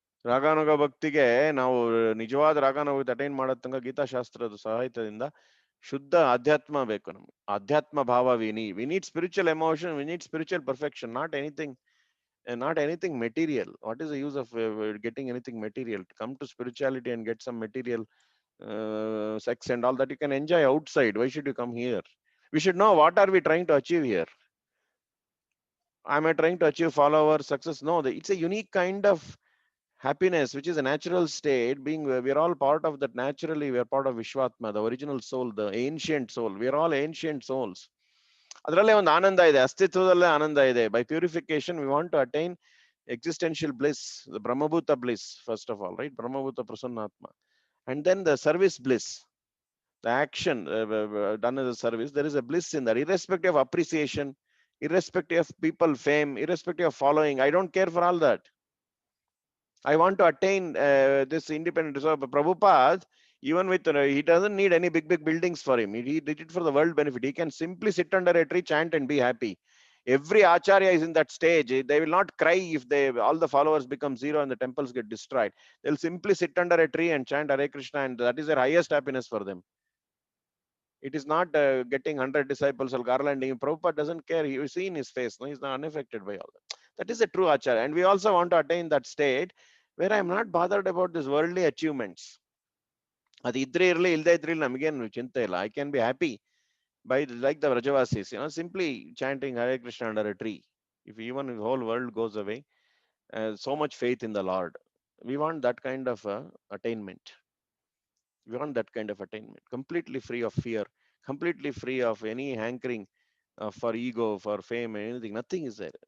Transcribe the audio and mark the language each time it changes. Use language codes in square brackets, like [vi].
[kn] ರಾಗಾನುಗ ಭಕ್ತಿಗೆ ನಾವು ನಿಜವಾದ ರಾಗಾನುಭಕ್ತಿ ಅಟೈನ್ ಮಾಡೋ ತನಕ ಗೀತಾಶಾಸ್ತ್ರದ ಸಹಾಯದಿಂದ ಶುದ್ಧ ಅಧ್ಯಾತ್ಮ ಬೇಕು ನಮ್ಗೆ. ಅಧ್ಯಾತ್ಮ ಭಾವ [en] We need spiritual emotion, we need spiritual perfection, not anything material. What is the use of getting anything material? To come to spirituality and get some material sex and all that you can enjoy outside. Why should you come here? We should know what are we trying to achieve here. Am I trying to achieve follower success? No, it's a unique kind of happiness which is a natural state. Being we are all part of that. Naturally we are part of Vishwatma, the original soul, the ancient soul. We are all ancient souls. [kn] ಅದರಲ್ಲೇ ಒಂದು ಆನಂದ ಇದೆ, ಅಸ್ತಿತ್ವದಲ್ಲೇ ಆನಂದ ಇದೆ. [en] By purification we want to attain existential bliss, the Brahmabhuta bliss, first of all, right? Brahmabhuta Prasannatma. And then the service bliss, the action done as a service. There is a bliss in that, irrespective of appreciation, irrespective of people fame, irrespective of following. I don't care for all that. I want to attain this independence. So Prabhupada, Even with, he doesn't need any big buildings for him. He did it for the world benefit. He can simply sit under a tree, chant and be happy. Every acharya is in that stage. They will not cry if all the followers become zero and the temples get destroyed. They'll simply sit under a tree and chant Hare Krishna, and that is their highest happiness for them. It is not getting 100 disciples or garlanding. Prabhupada doesn't care. You see in his face, no, he's not unaffected by all that. That is a true acharya. And we also want to attain that state where I'm not bothered about these worldly achievements. [kn] ಅದು ಇದ್ರೆ ಇರಲಿ ಇಲ್ಲದೆ ಇದ್ರೆ ನಮಗೇನು ಚಿಂತೆ ಇಲ್ಲ. [en] I can be happy by like the Vrajavasis, simply chanting Hare Krishna under a tree. If even the whole world goes away, so much faith in the Lord. We want that kind of attainment. We want that kind of attainment, completely free of fear, completely free of any hankering for ego, for fame, anything. Nothing is there.